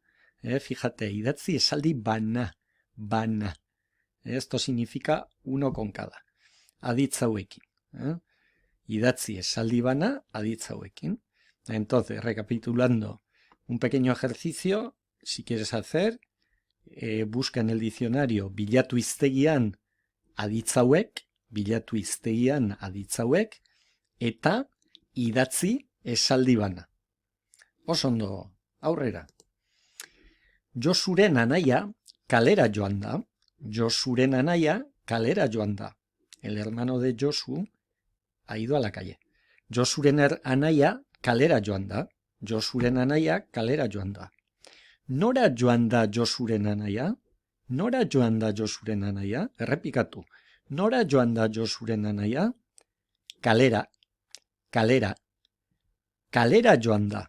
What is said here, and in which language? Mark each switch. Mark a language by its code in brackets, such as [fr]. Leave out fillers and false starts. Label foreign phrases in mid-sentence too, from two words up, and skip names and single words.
[es] Fíjate, [eu] idatzi esaldi bana, bana. [es] Esto significa uno con cada. [eu] Aditzauekin. Idatzi esaldi bana, aditzauekin. [es] Entonces, recapitulando, un pequeño ejercicio, si quieres hacer, busca en el diccionario [eu] bilatu hiztegian aditzauek, eta idatzi esaldi bana. Oso ondo, aurrera. Josuren anaia kalera joan da. Josuren anaia kalera joan da. [es] El hermano de Josu ha ido a la calle. [eu] Josuren anaia kalera joan da. Josuren anaia kalera joan da. Nora joan da Josuren anaia? Nora joan da Josuren anaia? Errepikatu. Nora joan da Josuren anaia? Kalera. Kalera. Kalera joan da.